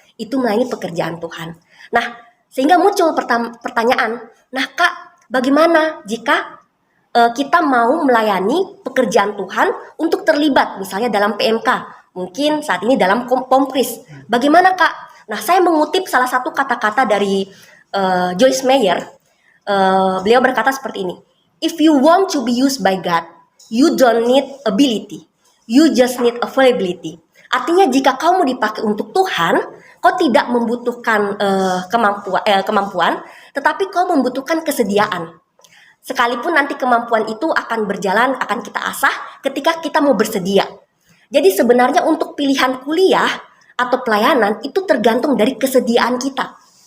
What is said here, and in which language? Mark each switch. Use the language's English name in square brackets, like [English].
[Indonesian] Itu melayani pekerjaan Tuhan. Nah, sehingga muncul pertanyaan, nah Kak, bagaimana jika kita mau melayani pekerjaan Tuhan untuk terlibat misalnya dalam PMK, mungkin saat ini dalam Pomkris. Bagaimana Kak? Nah, saya mengutip salah satu kata-kata dari Joyce Meyer. Beliau berkata seperti ini, [English] "If you want to be used by God, you don't need ability, you just need availability." [Indonesian] Artinya jika kau mau dipakai untuk Tuhan, kau tidak membutuhkan kemampuan, tetapi kau membutuhkan kesediaan. Sekalipun nanti kemampuan itu akan berjalan, akan kita asah ketika kita mau bersedia. Jadi sebenarnya untuk pilihan kuliah atau pelayanan itu tergantung dari kesediaan kita.